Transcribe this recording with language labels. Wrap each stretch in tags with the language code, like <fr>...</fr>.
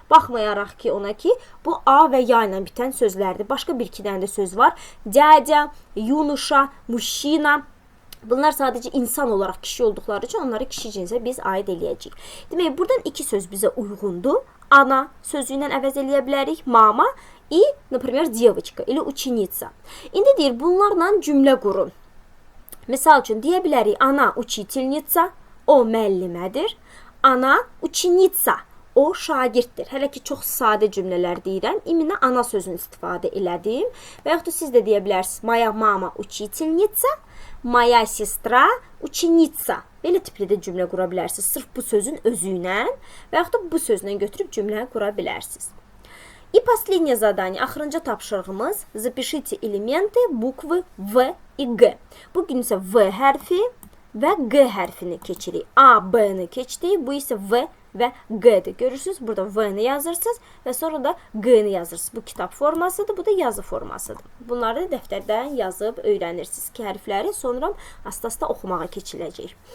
<az>Baxmayaraq ki, ona ki, bu A və ya ilə bitən sözlərdir. Başqa bir iki dənə də söz var.</az> <ru>Dядя, юноша, мужчина.</ru> <az>Bunlar sadəcə insan olaraq kişi olduqları üçün onları kişi cinsə biz aid eləyəcəyik. Demək, buradan iki söz bizə uyğundur. Ana sözü ilə əvəz eləyə bilərik.</az> <ru>Mama и, например, девочка или ученица.</ru> <az>İndi deyir, bunlarla cümlə qurun. Misal üçün, deyə bilərik, ana</az> <ru>учительница,</ru> <az>o müəllimədir. Ana</az> <ru>ученица,</ru> <az>o şagirddir. Hələ ki, çox sadə cümlələr deyirəm. İminə ana sözünü istifadə elədim. Və yaxud da siz də deyə bilərsiniz,</az> <ru>моя мама учительница, моя сестра ученица.</ru> <az>Belə tipli də cümlə qura bilərsiniz. Sırf bu sözün özü ilə və yaxud da bu sözlə götürüb cümlə qura bilərsiniz.</az> <ru>И последнее задание,</ru> <az>axırıncı tapşırığımız,</az> <ru>запишите элементы буквы В и G.</ru> <az>Bugün isə V hərfi və G hərfini keçirik. A, B-ni keçdik, bu isə V və G-dir. Görürsünüz, burada V-ni yazırsınız və sonra da G-ni yazırsınız. Bu kitab formasıdır, bu da yazı formasıdır. Bunları dəftərdən yazıb öyrənirsiniz ki, hərfləri sonra asta-asta oxumağa keçiləcək.</az>